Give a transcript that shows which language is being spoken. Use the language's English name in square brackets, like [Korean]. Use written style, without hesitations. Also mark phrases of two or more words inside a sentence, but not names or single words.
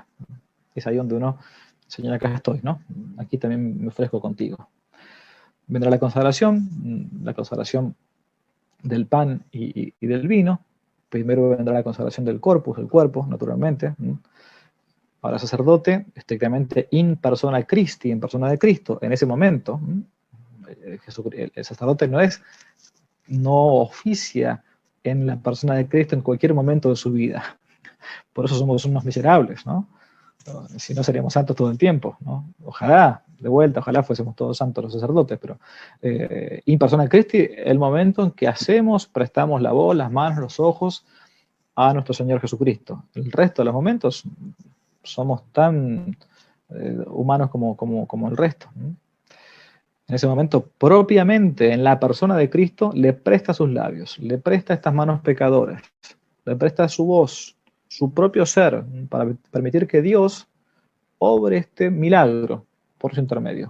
[Spanish] Es ahí donde uno, Señor, acá estoy, ¿no? Aquí también me ofrezco contigo. Vendrá la consagración del pan y del vino. Primero vendrá la consagración del corpus, el cuerpo, naturalmente. Ahora sacerdote, estrictamente [Latin] in persona Christi, [Spanish] en persona de Cristo. En ese momento, el sacerdote no oficia en la persona de Cristo en cualquier momento de su vida. Por eso somos unos miserables, ¿no? Si no, seríamos santos todo el tiempo, ¿no? Ojalá, de vuelta, ojalá fuésemos todos santos los sacerdotes, pero [Latin] in persona Christi, [Spanish] el momento en que prestamos la voz, las manos, los ojos a nuestro Señor Jesucristo. El resto de los momentos somos tan humanos como el resto, ¿no? En ese momento, propiamente en la persona de Cristo, le presta sus labios, le presta estas manos pecadoras, le presta su voz, su propio ser, para permitir que Dios obre este milagro por su intermedio.